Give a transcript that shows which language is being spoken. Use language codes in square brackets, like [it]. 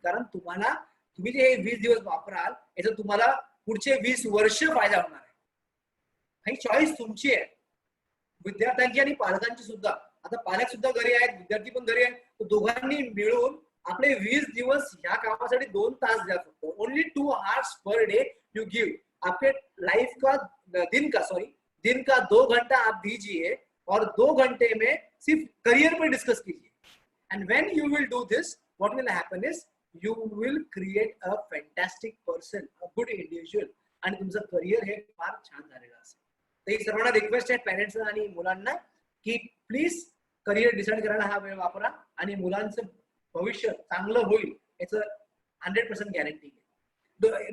[mr] कारण तुम्ही जे हे 20 दिवस वापराल याचा तुम्हाला पुढचे 20 वर्ष फायदा होणार आहे. ही चॉईस तुमची आहे, विद्यार्थ्यांची आणि पालकांची सुद्धा. आता पालक सुद्धा घरी आहेत, विद्यार्थी पण घरी आहेत, तर दोघांनी मिळून आपले 20 दिवस ह्या कामासाठी 2 तास द्या फक्त. [en] Only 2 hours per day you give. [hi] आपके लाइफ का दिन का 2 घंटा आप दीजिए और 2 घंटे में सिर्फ करियर पर डिस्कस कीजिए. [en] and when you will do this, what will happen is you will create a fantastic person, a good individual, [mr] आणि तुमचं करियर हे फार छान झालेलं असेल. तर ही सर्वांना रिक्वेस्ट आहे पॅरेंट्स आणि मुलांना की प्लीज करियर डिसाईड करायला हा वेळ वापरा आणि मुलांचं भविष्य चांगलं होईल याचं 100% गॅरंटी आहे.